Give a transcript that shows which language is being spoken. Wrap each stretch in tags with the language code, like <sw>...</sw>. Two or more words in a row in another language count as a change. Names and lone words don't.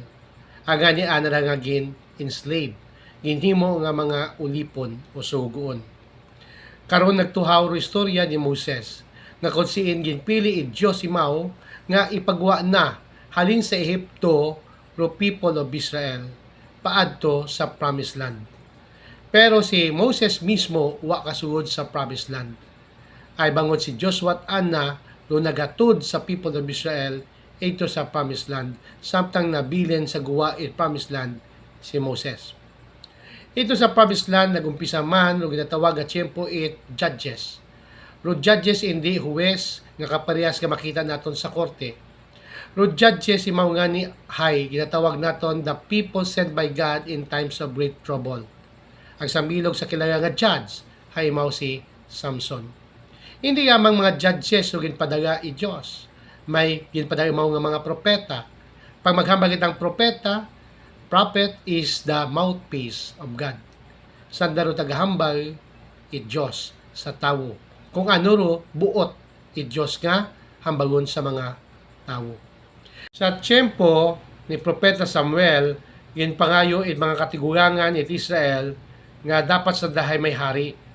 <akl>Aga ni ana nga gin enslaved, ginhimo nga mga ulipon o sugoon. Karon nagtuhaw ro istorya ni Moses nga kung siin ginpili i Dios imaw nga ipagwa na halin sa Ehipto ro</akl> <en>people of Israel</en> <akl>paadto sa</akl> <en>promised land.</en> <akl>Pero si Moses mismo wa kasugod sa</akl> <en>promised land.</en> <akl>Ay bangod si Joshua at Anna ro nagatud sa</akl> <en>people of Israel</en> <akl>ito sa</akl> <en>promised land,</en> <akl>samtang nabilin sa guwa it</akl> <en>promised land</en> <akl>si Moses. Ito sa</akl> <en>promised land</en> <akl>nagumpisa man ro ginatawag nga tiyempo it judges. Ro judges hindi huwes nga kaparehas nga makita naton sa korte. Ro judges imaw nga ni hay ginatawag naton</akl> <en>the people sent by God in times of great trouble.</en> <akl>Ang sambilog sa kilala nga judge hay imaw si Samson. Hindi lamang mga judges ro ginpadaga i Dios, may ginpadaga imaw nga mga propeta. Pag maghambal kitang propeta,</akl> <en>prophet is the mouthpiece of God.</en> <akl>Sanda ro tagahambal i Dios sa tawo. Kung ano ro buot i Dios nga hambagon sa mga tawo. Sa tiyempo ni propeta Samuel, ginpangayo it mga katigurangan it Israel nga dapat sa dahay may hari.</akl>